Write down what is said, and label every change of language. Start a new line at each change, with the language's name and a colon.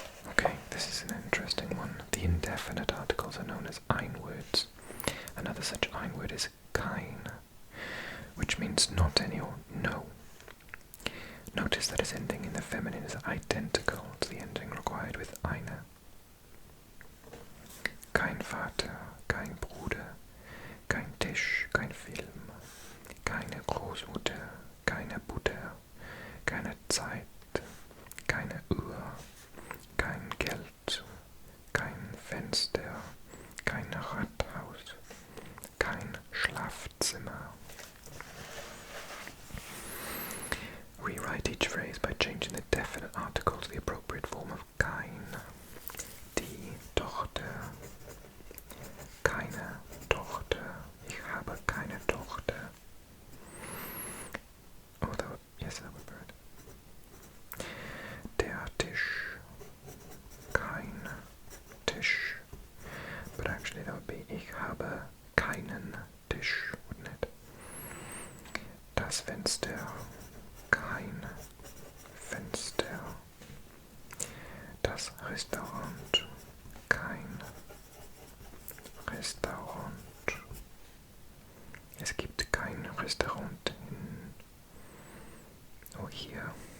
English: Okay, this is an interesting one. The indefinite articles are known as ein words. Another such ein word is kein, which means not any or no. Notice that its ending in the feminine is identical to the ending required with eine.
German: Kein Vater, kein Bruder, kein Tisch, kein Film, keine Großmutter, keine Butter, keine Zeit, keine Uhr, kein Geld, kein Fenster, kein Rathaus, kein Schlafzimmer.
English: Rewrite each phrase by changing the definite article to the appropriate form of kein.
German: Die Tochter, keine Tochter, ich habe keine Tochter.
English: Oh, yes, that would be right.
German: Der Tisch, kein Tisch.
English: But actually that would be
German: ich habe keinen Tisch,
English: wouldn't it?
German: Das Fenster, kein Fenster. Das Restaurant, kein Restaurant. Es gibt kein Restaurant in... Oh, hier.